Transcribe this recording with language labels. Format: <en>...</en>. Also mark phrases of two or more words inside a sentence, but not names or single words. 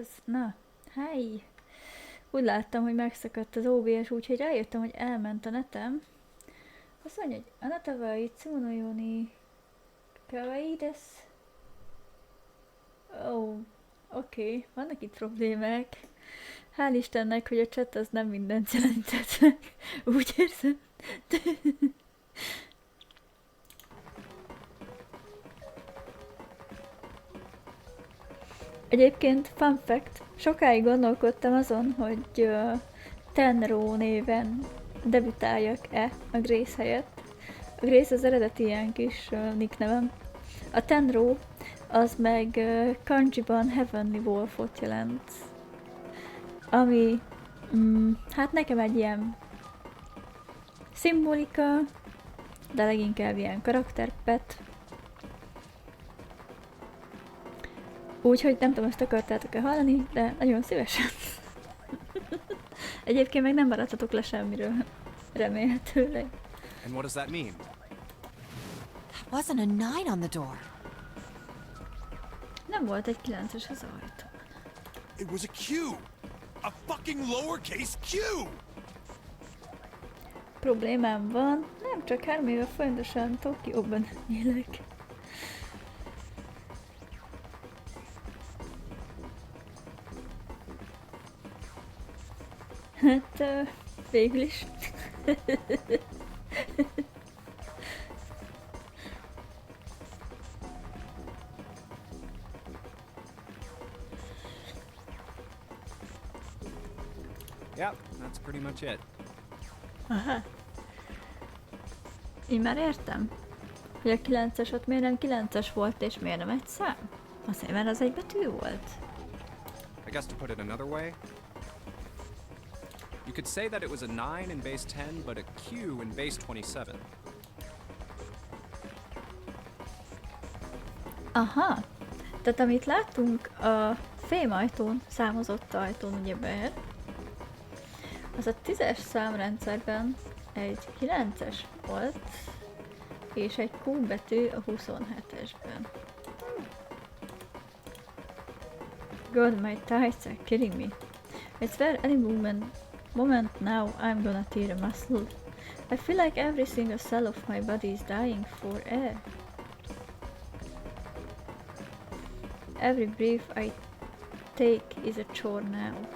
<hu>Na, hi! Úgy láttam, hogy megszakadt az OBS, úgyhogy rájöttem, hogy elment a netem. Azt mondja, hogy</hu> <ja>あなたは いつもの ように かわいい です.</ja> <hu>Ó, oké, vannak itt problémák. Hál' Istennek, hogy a chat az nem mindent jelentett. Úgy érzem. Egyébként,</hu> <en>fun fact,</en> <hu>sokáig gondolkodtam azon, hogy Tenro néven debütáljak-e a Grace helyett. A Grace az eredeti ilyen kis nicknevem. A Tenro az meg kanjiban</hu> <en>Heavenly Wolfot</en> <hu>jelent. Ami, hát nekem egy ilyen szimbolika, de leginkább ilyen karakterpet. Úgyhogy nem tudom, ezt akartátok-e hallani, de nagyon szívesen. Egyébként meg nem maradhatok le semmiről, remélhetőleg.</hu> <en>And what does that mean? That wasn't a 9 on the door.</en> <hu>Nem volt egy 9-es az ajtó.</hu> <en>It was a Q! A fucking lowercase Q!</en> <hu>Problémám van, nem csak 3 éve folyamatosan Tokióban élek. Hát, végül is.</hu> <en>Yep, that's pretty much it.</en> <hu>Aha. Én már értem. Hogy a 9-es ott miért nem 9-es volt, és miért nem egy szám? Azért, mert az egy betű volt.</hu> <en>I guess to put it another way, you could say that it was a 9 in base 10, but a Q in base 27.</en> <hu>Aha. Tehát amit láttunk a fémajtón, számozott ajtón ugyebár, az a 10-es számrendszerben egy 9-es volt, és egy Q betű a 27-esben.</hu> <en>God, my tights are killing me. I swear any moment now I'm gonna tear a muscle. I feel like every single cell of my body is dying for air. Every breath I take is a chore now.</en>